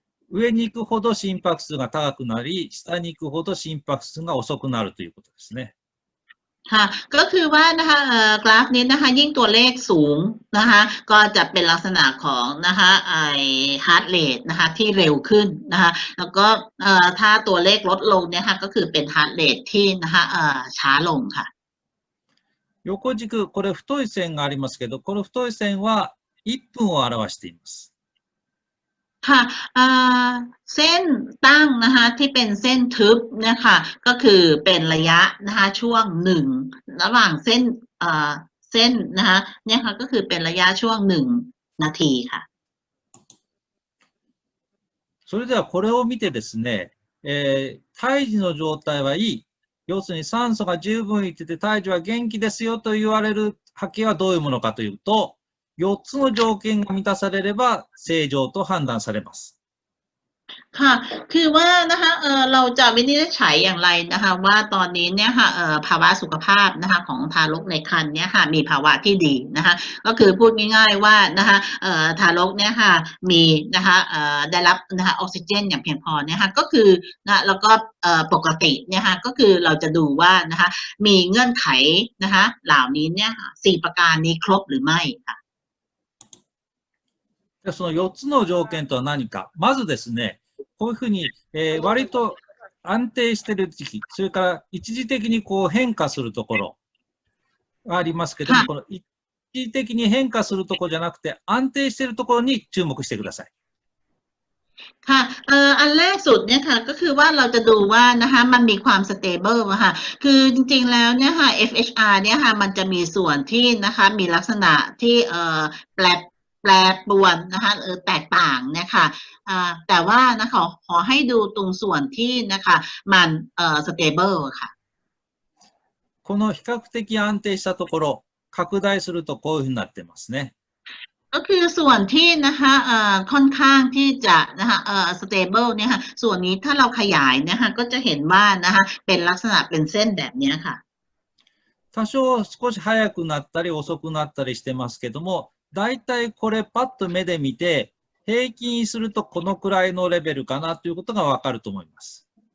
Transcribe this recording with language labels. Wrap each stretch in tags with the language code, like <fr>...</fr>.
<ja>上に行くほど心拍数が高くなり、下に行くほど心拍数が遅くなるということですね。</ja> <th>ค่ะก็คือว่านะคะกราฟนี้นะคะยิ่งตัวเลขสูงนะคะก็จะเป็นลักษณะของนะคะheart rate นะคะที่เร็วขึ้นนะคะแล้วก็ถ้าตัวเลขลดลงเนี่ยค่ะก็คือเป็น heart rate ที่นะคะช้าลงค่ะ</th> <ja>横軸、これ太い線がありますけど、この太い線は1分を表しています。</ja> <th>ค่ะเส้นตั้งนะคะที่เป็นเส้นทึบเนี่ยค่ะก็คือเป็นระยะนะคะช่วง1ระหว่างเส้นนะคะเนี่ยค่ะก็คือเป็นระยะช่วง1นาทีค่ะ</th> <ja>それではこれを見てですね、胎児の状態はいい。要するに酸素が十分いってて胎児は元気ですよと言われる波形はどういうものかというと、4つの条件が満たされれば正常と判断されます。</ja> <th>ค่ะคือว่านะคะเราจะวินิจฉัยอย่างไรนะคะว่าตอนนี้เนี่ยค่ะภาวะสุขภาพนะคะของทารกในครรภ์เนี่ยค่ะมีภาวะที่ดีนะคะก็คือพูดง่ายๆว่านะคะทารกเนี่ยค่ะมีนะคะได้รับนะคะออกซิเจนอย่างเพียงพอเนี่ยค่ะก็คือนะแล้วก็ปกติเนี่ยค่ะก็คือเราจะดูว่านะคะมีเงื่อนไขนะคะเหล่านี้เนี่ย4ประการนี้ครบหรือไม่ค่ะ</th> <ja>その4つの条件とは何か。まずですね、こういうふうに、割と安定している時期、それから一時的にこう変化するところがありますけども、この一時的に変化するところじゃなくて、安定しているところに注目してください。</ja> <th>ค่ะอันแรกสุดเนี่ยค่ะก็คือว่าเราจะดูว่านะคะมันมีความ stable อะค่ะคือจริงๆแล้วเนี่ยค่ะ FHR เนี่ยค่ะมันจะมีส่วนที่นะคะมีลักษณะที่แปรปรวนนะคะแตกต่างเนี่ยค่ะแต่ว่านะคะขอให้ดูตรงส่วนที่นะคะมันstable ค่ะ</th> <ja>この比較的安定したところ、拡大するとこういうふうになってますね。</ja> <th>ก็คือส่วนที่นะคะค่อนข้างที่จะนะคะstable เนี่ยค่ะส่วนนี้ถ้าเราขยายนะคะก็จะเห็นว่านะคะเป็นลักษณะเป็นเส้นแบบนี้ค่ะ</th> <ja>多少少し早くなったり遅くなったりしてますけども、だいたいこれパッと目で見て平均するとこのくらいのレベルかなということがわかると思います。</ja>